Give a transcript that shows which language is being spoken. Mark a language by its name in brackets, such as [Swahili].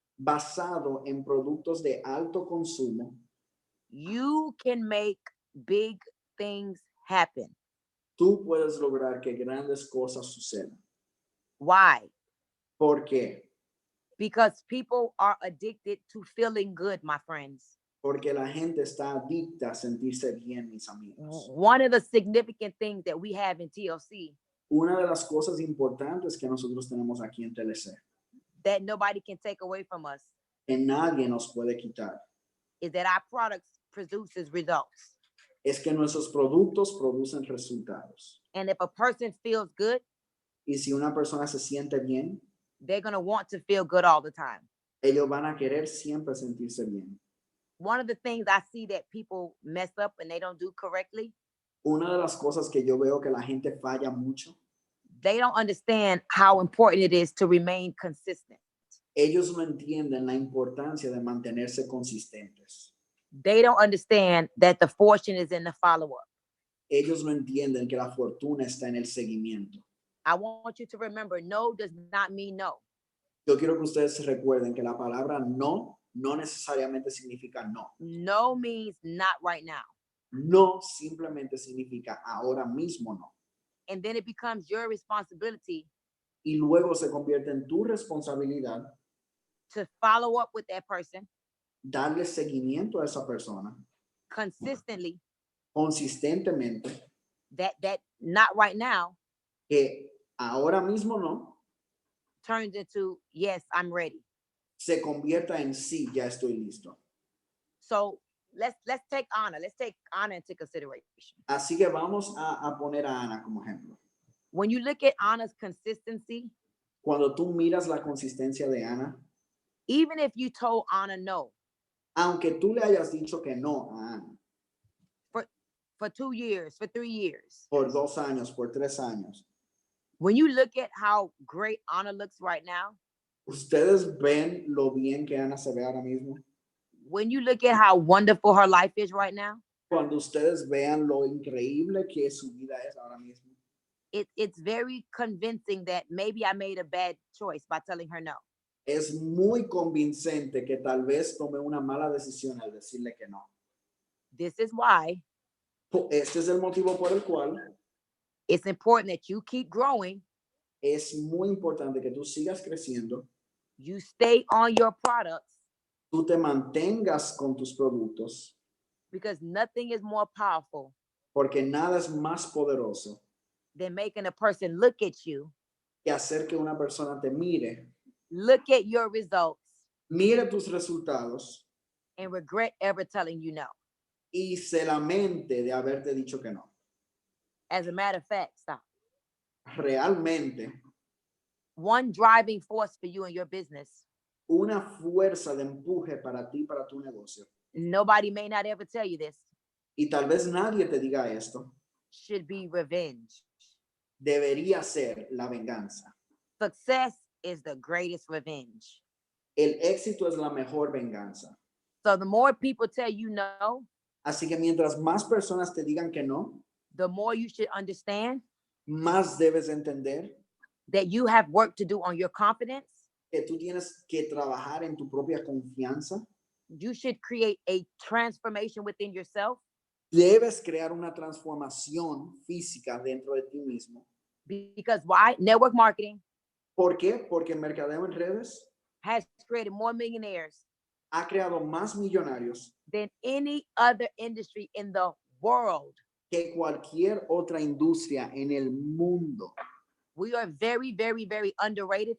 [Spanish] basado en productos de alto consumo, [English] you can make big things happen. [Spanish] tú puedes lograr que grandes cosas sucedan. [English] Why? [Spanish] ¿Por qué? [English] Because people are addicted to feeling good, my friends. [Spanish] Porque la gente está adicta a sentirse bien, mis amigos. [English] One of the significant things that we have in TLC [Spanish] Una de las cosas importantes que nosotros tenemos aquí en TLC, [English] that nobody can take away from us, [Spanish] que nadie nos puede quitar, [English] is that our products produces results. [Spanish] es que nuestros productos producen resultados. [English] And if a person feels good, [Spanish] Y si una persona se siente bien, [English] they're going to want to feel good all the time. [Spanish] ellos van a querer siempre sentirse bien. [English] One of the things I see that people mess up and they don't do correctly, [Spanish] Una de las cosas que yo veo que la gente falla mucho, [English] they don't understand how important it is to remain consistent. [Spanish] ellos no entienden la importancia de mantenerse consistentes. [English] They don't understand that the fortune is in the follow-up. [Spanish] Ellos no entienden que la fortuna está en el seguimiento. [English] I want you to remember, no does not mean no. [Spanish] Yo quiero que ustedes recuerden que la palabra no necesariamente significa no. [English] No means not right now. [Spanish] No simplemente significa ahora mismo no. [English] And then it becomes your responsibility [Spanish] Y luego se convierte en tu responsabilidad [English] to follow up with that person [Spanish] darle seguimiento a esa persona [English] consistently, [Spanish] consistentemente, [English] that not right now [Spanish] que ahora mismo no [English] turns into, yes, I'm ready. [Spanish] se convierta en sí, ya estoy listo. [English] So let's take Anna. Let's take Anna into consideration. [Spanish] Así que vamos a poner a Ana como ejemplo. [English] When you look at Anna's consistency, [Spanish] Cuando tú miras la consistencia de Ana, [English] even if you told Anna no [Spanish] aunque tú le hayas dicho que no a Ana [English] for 2 years, for 3 years, [Spanish] por 2 años, por 3 años, [English] when you look at how great Anna looks right now, [Spanish] ¿ustedes ven lo bien que Ana se ve ahora mismo? [English] when you look at how wonderful her life is right now, [Spanish] Cuando ustedes vean lo increíble que su vida es ahora mismo, [English] it's very convincing that maybe I made a bad choice by telling her no. [Spanish] es muy convincente que tal vez tome una mala decisión al decirle que no. [English] This is why [Spanish] Este es el motivo por el cual [English] it's important that you keep growing, [Spanish] es muy importante que tú sigas creciendo, [English] you stay on your products, [Spanish] tú te mantengas con tus productos, [English] because nothing is more powerful [Spanish] porque nada es más poderoso [English] than making a person look at you, [Spanish] que hacer que una persona te mire, [English] look at your results, [Spanish] mire tus resultados [English] and regret ever telling you no. [Spanish] y se lamente de haberte dicho que no. [English] As a matter of fact, stop. [Spanish] Realmente, [English] One driving force for you and your business, [Spanish] una fuerza de empuje para ti, para tu negocio, [English] nobody may not ever tell you this, [Spanish] y tal vez nadie te diga esto, [English] should be revenge. [Spanish] debería ser la venganza. [English] Success is the greatest revenge. [Spanish] El éxito es la mejor venganza. [English] So the more people tell you no, [Spanish] Así que mientras más personas te digan que no, [English] the more you should understand [Spanish] más debes entender [English] that you have work to do on your confidence. [Spanish] que tú tienes que trabajar en tu propia confianza. [English] You should create a transformation within yourself, [Spanish] Debes crear una transformación física dentro de ti mismo. [English] because why? Network marketing [Spanish] ¿Por qué? Porque el mercadeo en redes [English] has created more millionaires [Spanish] ha creado más millonarios [English] than any other industry in the world. [Spanish] que cualquier otra industria en el mundo. [English] We are very, very, very underrated.